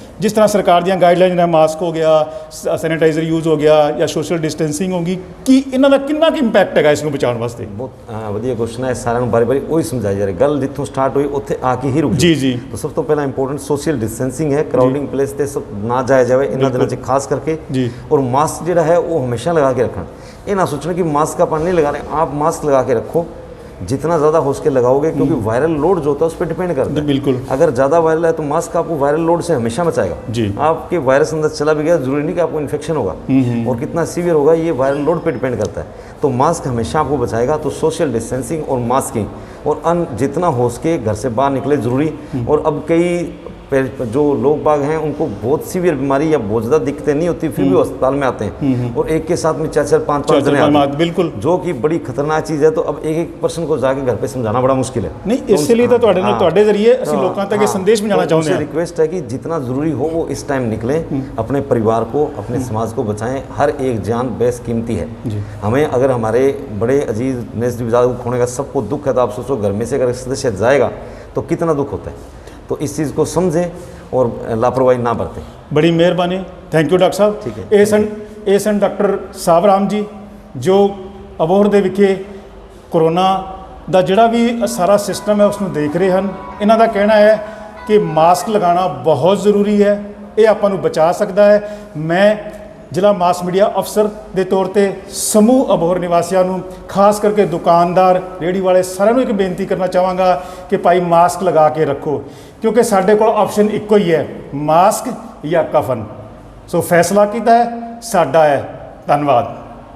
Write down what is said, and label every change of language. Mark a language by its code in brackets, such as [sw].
[pa] ਜਿਸ ਤਰ੍ਹਾਂ ਸਰਕਾਰ ਦੀਆਂ ਗਾਈਡਲਾਈਨ ਨੇ, ਮਾਸਕ ਹੋ ਗਿਆ, ਸੈਨੀਟਾਈਜ਼ਰ ਯੂਜ਼ ਹੋ ਗਿਆ ਜਾਂ ਸੋਸ਼ਲ ਡਿਸਟੈਂਸਿੰਗ ਹੋ ਗਈ, ਕਿ ਇਹਨਾਂ ਦਾ ਕਿੰਨਾ ਕੁ ਇੰਪੈਕਟ ਹੈਗਾ ਇਸ ਨੂੰ ਬਚਾਉਣ ਵਾਸਤੇ? ਬਹੁਤ ਵਧੀਆ ਕੁਐਸਚਨ ਹੈ। ਸਾਰਿਆਂ ਨੂੰ ਬਾਰੀ ਉਹੀ ਸਮਝਾਈ ਜਾ ਰਹੀ ਗੱਲ, ਜਿੱਥੋਂ ਸਟਾਰਟ ਹੋਈ ਉੱਥੇ ਆ ਕੇ ਹੀ ਰੁਕ ਜੀ ਜੀ। ਤਾਂ ਸਭ ਤੋਂ ਪਹਿਲਾਂ ਇੰਪੋਰਟੈਂਟ ਸੋਸ਼ਲ ਡਿਸਟੈਂਸਿੰਗ ਹੈ, ਕਰਾਊਡਿੰਗ ਪਲੇਸ ਤੇ ਸਭ ਨਾ ਜਾਇਆ ਜਾਵੇ ਇਹਨਾਂ ਦਿਨਾਂ 'ਚ ਖਾਸ ਕਰਕੇ ਜੀ। ਔਰ ਮਾਸਕ ਜਿਹੜਾ ਹੈ ਉਹ ਹਮੇਸ਼ਾ ਲਗਾ ਕੇ ਰੱਖਣਾ। ਇਹ ਨਾ [hi] सोचना कि मास्क आप नहीं लगा रहे, आप मास्क लगा के रखो, जितना ज़्यादा हो सके लगाओगे, क्योंकि वायरल लोड जो होता है उस पर डिपेंड करता है। बिल्कुल। अगर ज़्यादा वायरल है तो मास्क आपको वायरल लोड से हमेशा बचाएगा जी। आपके वायरस अंदर चला भी गया, जरूरी नहीं कि आपको इन्फेक्शन होगा और कितना सीवियर होगा ये वायरल लोड पे डिपेंड करता है। तो मास्क हमेशा आपको बचाएगा। तो सोशल डिस्टेंसिंग और मास्किंग और जितना हो सके घर से बाहर निकले ज़रूरी। और अब कई जो लोग बाग हैं उनको बहुत सीवियर बीमारी या बहुत ज़्यादा दिक्कतें नहीं होती, फिर भी अस्पताल में आते हैं और एक के साथ में 4-4 5-5 जने आते हैं, बिल्कुल, जो कि बड़ी खतरनाक चीज़ है। तो अब एक पर्सन को जाके घर पे समझाना बड़ा मुश्किल है। नहीं, इसलिए तो [pa] ਤੁਹਾਡੇ ਜ਼ਰੀਏ ਅਸੀਂ ਲੋਕਾਂ ਤੱਕ ਇਹ ਸੰदेश ਪਹੁੰਚਾਉਣਾ ਚਾਹੁੰਦੇ ਹਾਂ। [hi] रिक्वेस्ट है कि जितना ज़रूरी हो वो इस टाइम निकलें, अपने परिवार को, अपने समाज को बचाएं। हर एक जान बेशकीमती है। हमें अगर हमारे बड़े अजीज नेज़-ए-बुज़ुर्ग को खोने का सबको दुख है, तो आप सोचो घर में से अगर सदस्य जाएगा तो कितना दुख होता है। तो इस चीज़ को समझें और लापरवाही ना बरतें। बड़ी मेहरबानी, थैंक यू डॉक्टर साहब। ठीक है। [pa] ਇਹ ਸਨ ਡਾਕਟਰ ਸਾਵਰਾਮ ਜੀ, ਜੋ ਅਬੋਹਰ ਦੇ ਵਿਖੇ ਕਰੋਨਾ ਦਾ ਜਿਹੜਾ ਵੀ ਸਾਰਾ ਸਿਸਟਮ ਹੈ ਉਸ ਨੂੰ ਦੇਖ ਰਹੇ ਹਨ। ਇਹਨਾਂ ਦਾ ਕਹਿਣਾ ਹੈ ਕਿ ਮਾਸਕ ਲਗਾਉਣਾ ਬਹੁਤ ਜ਼ਰੂਰੀ ਹੈ, ਇਹ ਆਪਾਂ ਨੂੰ ਬਚਾ ਸਕਦਾ ਹੈ। ਮੈਂ ਜ਼ਿਲ੍ਹਾ ਮਾਸ ਮੀਡੀਆ ਅਫਸਰ ਦੇ ਤੌਰ ਤੇ ਸਮੂਹ ਅਬੋਹਰ ਨਿਵਾਸੀਆਂ ਨੂੰ, ਖਾਸ ਕਰਕੇ ਦੁਕਾਨਦਾਰ, ਰੇਹੜੀ ਵਾਲੇ, ਸਾਰਿਆਂ ਨੂੰ ਇੱਕ ਬੇਨਤੀ ਕਰਨਾ ਚਾਹਾਂਗਾ ਕਿ ਭਾਈ ਮਾਸਕ ਲਗਾ ਕੇ ਰੱਖੋ, ਕਿਉਂਕਿ ਸਾਡੇ ਕੋਲ ਆਪਸ਼ਨ ਇੱਕੋ ਹੀ ਹੈ, ਮਾਸਕ ਜਾਂ ਕਫਨ। ਸੋ ਫੈਸਲਾ ਕੀਤਾ ਹੈ ਸਾਡਾ ਹੈ। ਧੰਨਵਾਦ।